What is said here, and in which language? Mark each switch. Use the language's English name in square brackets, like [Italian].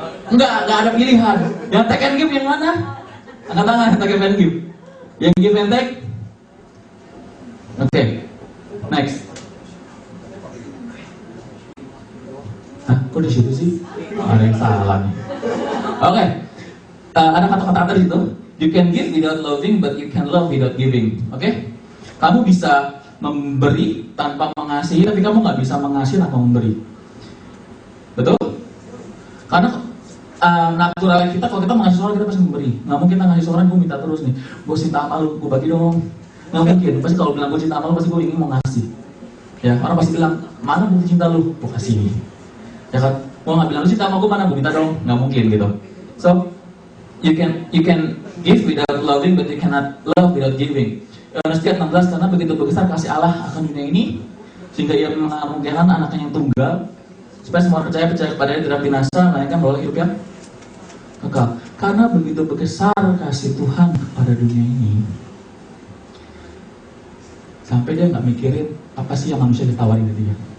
[Indonesian] Enggak ada pilihan. Yang take and give yang mana? Angkat tangan, take and give. Yang give and take. Oke. Next. Hah, kok di situ sih? Ada yang salah nih. Oke. Ada kata-kata ada di situ. [English] You can give without loving, but you can love without giving. Oke? [Indonesian] Kamu bisa memberi tanpa mengasihi, tapi kamu nggak bisa mengasihi tanpa memberi. Betul? Karena natural kita, kalau kita mengasihi orang, kita pasti memberi. Nggak mungkin kita ngasih orang, gue minta terus nih. Gue cinta sama lu, gue bagi dong. Nggak mungkin. Pasti kalau bilang gue cinta sama lu, pasti gue ingin mau ngasih. Ya, orang pasti bilang, mana bukti cinta lu? Gue kasih nih. Ya kan? Gue nggak bilang lu cinta sama gue, mana gue minta dong? Nggak mungkin gitu. [English] So, you can give without loving, but you cannot love without giving. [Indonesian] Yohanes 3:16, karena begitu besar kasih Allah akan dunia ini, sehingga ia mengaruniakan anaknya yang tunggal, supaya semua percaya kepadanya tidak binasa, melainkan beroleh hidup yang kekal. Karena begitu besar kasih Tuhan kepada dunia ini, sampai dia nggak mikirin apa sih yang manusia ditawarin ke dia.